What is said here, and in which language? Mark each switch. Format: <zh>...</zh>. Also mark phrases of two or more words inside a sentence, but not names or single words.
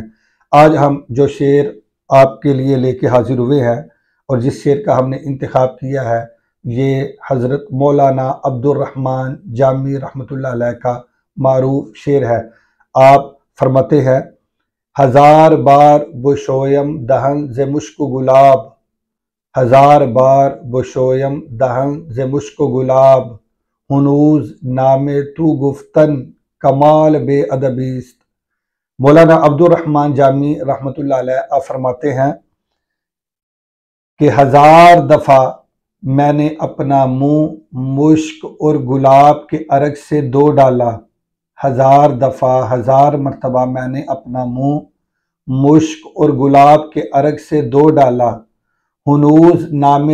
<ur>آج ہم جو شعر آپ کے لیے لے کے حاضر ہوئے ہیں اور جس شعر کا ہم نے انتخاب کیا ہے، یہ حضرت مولانا عبدالرحمن جامی رحمۃ اللہ علیہ کا معروف شعر ہے۔ آپ فرماتے ہیں:</ur> <fa>ہزار بار بشویم دہن ز مشک و گلاب، ہزار بار بشویم دہن ز مشک و گلاب، ہنوز نام تو گفتن کمال بے ادبیست۔</fa> <ur>مولانا عبدالرحمن جامی رحمۃ اللہ علیہ آپ فرماتے ہیں کہ ہزار دفعہ میں نے اپنا منہ مشک اور گلاب کے عرق سے دھو ڈالا، ہزار دفعہ، ہزار مرتبہ میں نے اپنا منہ مشک اور گلاب کے عرق سے دھو ڈالا،</ur> <fa>ہنوز نام</fa>